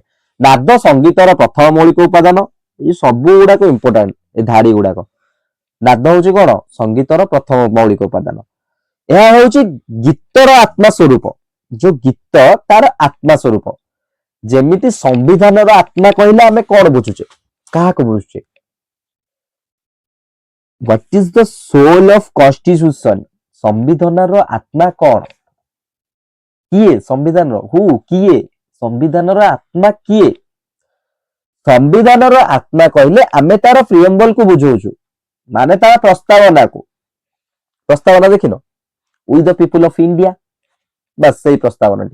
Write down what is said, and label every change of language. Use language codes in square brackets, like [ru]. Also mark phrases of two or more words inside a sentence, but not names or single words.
[or] ନାଦ ସଙ୍ଗୀତର ପ୍ରଥମ ମୌଳିକ ଉପାଦାନ, ଏଇ ସବୁ ଗୁଡାକ ଇମ୍ପୋର୍ଟାଣ୍ଟ, ଏ ଧାଡି ଗୁଡାକ, ନାଦ ହଉଛି କଣ ସଙ୍ଗୀତର ପ୍ରଥମ ମୌଳିକ ଉପାଦାନ। ଏହା ହଉଛି ଗୀତର ଆତ୍ମା ସ୍ୱରୂପ, ଯୋଉ ଗୀତ ତାର ଆତ୍ମା ସ୍ୱରୂପ, ଯେମିତି ସମ୍ବିଧାନର ଆତ୍ମା କହିଲେ ଆମେ କଣ ବୁଝୁଛେ, କାହାକୁ ବୁଝୁଛେ, [en] What is the soul of constitution? [or] ସମ୍ବିଧାନର ଆତ୍ମା କଣ, କିଏ ସମ୍ବିଧାନର, କିଏ ସମ୍ବିଧାନର ଆତ୍ମା କିଏ? ସମ୍ବିଧାନର ଆତ୍ମା କହିଲେ ଆମେ ତାର ପ୍ରିୟମ୍ବଲକୁ ବୁଝଉଛୁ, ମାନେ ତାର ପ୍ରସ୍ତାବନାକୁ, ପ୍ରସ୍ତାବନା ଦେଖିନ, [en] We the people of India, [or] ବାସ୍ ସେଇ ପ୍ରସ୍ତାବନାଟି।